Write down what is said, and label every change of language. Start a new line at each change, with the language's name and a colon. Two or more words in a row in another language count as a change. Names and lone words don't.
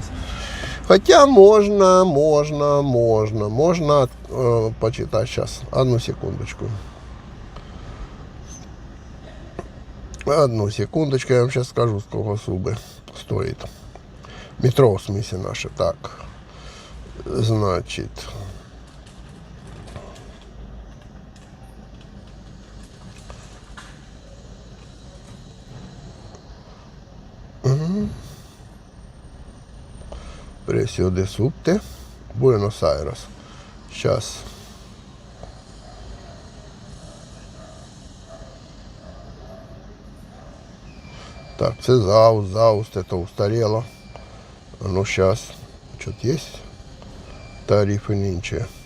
Russian: Хотя можно почитать сейчас. Одну секундочку. Одну секундочку, я вам сейчас скажу, сколько субы стоит. Метро, в смысле, наше. Так, значит...
Spanish: Precio de subte,
Russian: Буэнос-Айрес. Сейчас... Так, Зауст, это устарело. Ну, сейчас, что-то есть. Тарифы нынче.